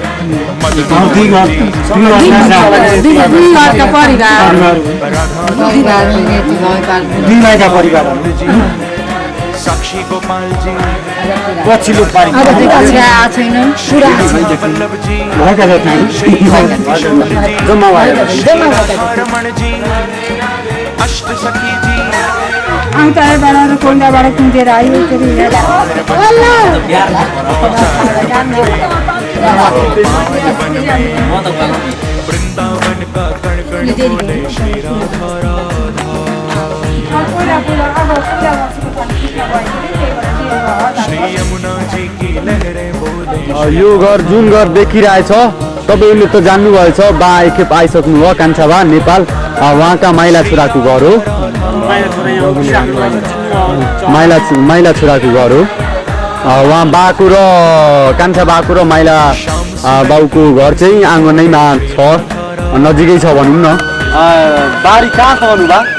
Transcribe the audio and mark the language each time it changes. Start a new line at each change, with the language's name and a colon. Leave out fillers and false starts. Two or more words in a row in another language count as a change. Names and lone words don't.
Nepali: साक्षी गोपाल जी पछिल्लो पारी वल्लभ जी जम्मा भयो रमण जी अष्ट सखी जी कोन्डाबाट कुदेर आयो
Hindi: वृंदावन का कण कण बोले श्री राधा श्री यमुना जी की लहरें बोले
Nepali: यो घर जुन घर देखिरहेछ तपाईँले त जान्नुभएछ बा एकखेप आइसक्नु भयो कान्छा बा नेपाल उहाँका माइला छोराको घर हो माइला छोराको घर हो उहाँ बाको र कान्छा बाको र माइला बाउको घर चाहिँ आँगनैमा छ नजिकै छ भनौँ न बारी कहाँ छ भन्नुभयो